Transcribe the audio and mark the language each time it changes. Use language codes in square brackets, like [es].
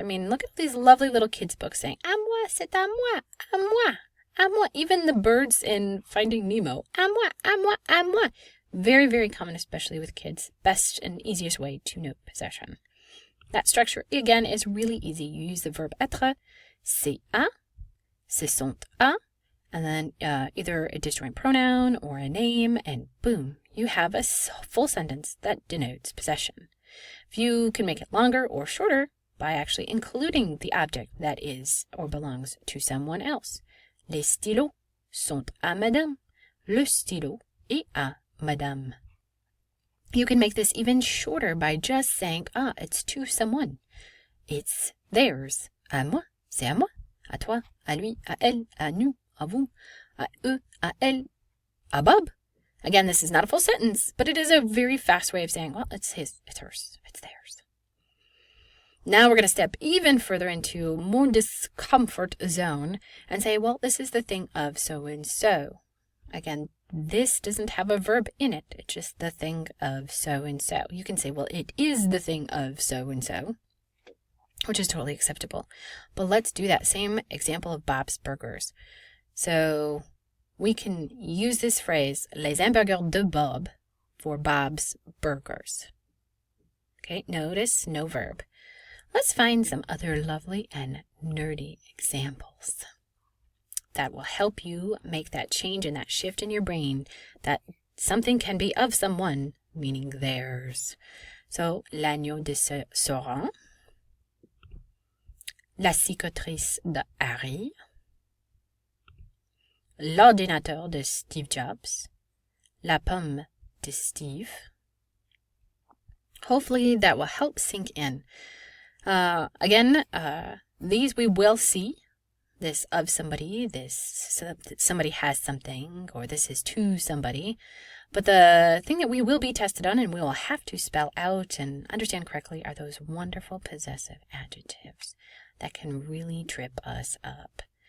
[en] I mean, look at these lovely little kids' books saying, [fr] à moi, c'est à moi, à moi, à moi. [en] Even the birds in Finding Nemo, [fr] à moi, à moi, à moi. [en] Very, very common, especially with kids. Best and easiest way to note possession. That structure, again, is really easy. You use the verb être, c'est à, ce sont à, and then either a disjoint pronoun or a name, and boom, you have a full sentence that denotes possession. If you can make it longer or shorter by actually including the object that is or belongs to someone else. [fr] Les stylos sont à madame. Le stylo est à madame. [en] You can make this even shorter by just saying, it's to someone. It's theirs. [fr] À moi, c'est à moi. À toi, à lui, à elle, à nous, à vous, à eux, à elle, à Bob. [en] Again, this is not a full sentence, but it is a very fast way of saying, well, it's his, it's hers, it's theirs. Now we're going to step even further into more discomfort zone and say, well, this is the thing of so-and-so. Again, this doesn't have a verb in it. It's just the thing of so-and-so. You can say, well, it is the thing of so-and-so, which is totally acceptable. But let's do that same example of Bob's Burgers. So we can use this phrase, [fr] les hamburgers de Bob, [en] for Bob's Burgers. Okay, notice no verb. Let's find some other lovely and nerdy examples that will help you make that change and that shift in your brain that something can be of someone, meaning theirs. [fr] So, l'agneau de Sauron, la cicatrice de Harry, l'ordinateur de Steve Jobs, la pomme de Steve. [en] Hopefully that will help sink in. Again, these we will see. This of somebody, this somebody has something, or this is to somebody. But the thing that we will be tested on and we will have to spell out and understand correctly are those wonderful possessive adjectives that can really trip us up.